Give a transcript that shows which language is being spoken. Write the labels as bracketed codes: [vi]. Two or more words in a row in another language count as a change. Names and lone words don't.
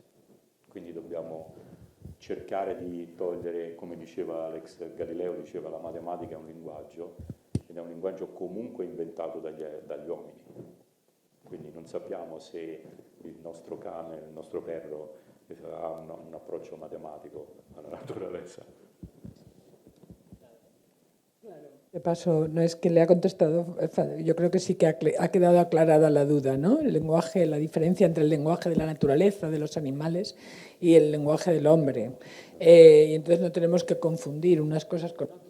[it] Quindi dobbiamo cercare di togliere, come diceva Alex Galileo, diceva la matematica è un linguaggio, ed è un linguaggio comunque inventato dagli uomini. Quindi non sappiamo se il nostro cane, il nostro perro ha un approccio matematico alla naturaleza. [es] De paso, no es que le ha contestado, yo creo que sí que ha quedado aclarada la duda, ¿no? El lenguaje, la diferencia entre el lenguaje de la naturaleza, de los animales, y el lenguaje del hombre. Y entonces no tenemos que confundir unas cosas con otras.